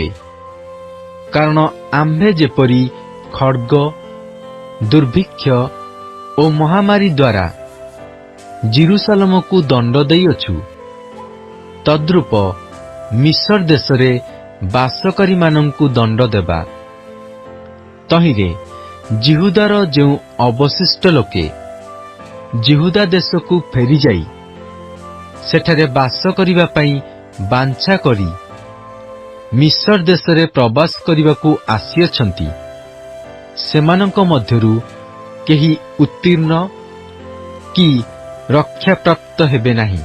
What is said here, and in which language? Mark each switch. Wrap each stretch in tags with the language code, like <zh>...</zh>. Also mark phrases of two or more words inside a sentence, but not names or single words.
<or>କାରଣ ଆମ୍ଭେ ଯେପରି ଖଡ୍ଗ, ଦୁର୍ଭିକ୍ଷ ଓ ମହାମାରୀ ଦ୍ୱାରା ଜେରୁସାଲେମକୁ ଦଣ୍ଡ ଦେଇଅଛୁ, ତଦ୍ରୂପ ମିଶର ଦେଶରେ ବାସକାରୀମାନଙ୍କୁ ଦଣ୍ଡ ଦେବା। ତହିଁରେ ଜିହୁଦାର ଯେଉଁ ଅବଶିଷ୍ଟ ଲୋକେ ଜିହୁଦା ଦେଶକୁ ଫେରିଯାଇ ସେଠାରେ ବାସ କରିବା ପାଇଁ ବାଞ୍ଛା କରି ମିଶର ଦେଶରେ ପ୍ରବାସ କରିବାକୁ ଆସିଅଛନ୍ତି, ସେମାନଙ୍କ ମଧ୍ୟରୁ କେହି ଉତ୍ତୀର୍ଣ୍ଣ କି ରକ୍ଷାପ୍ରାପ୍ତ ହେବେ ନାହିଁ।</or>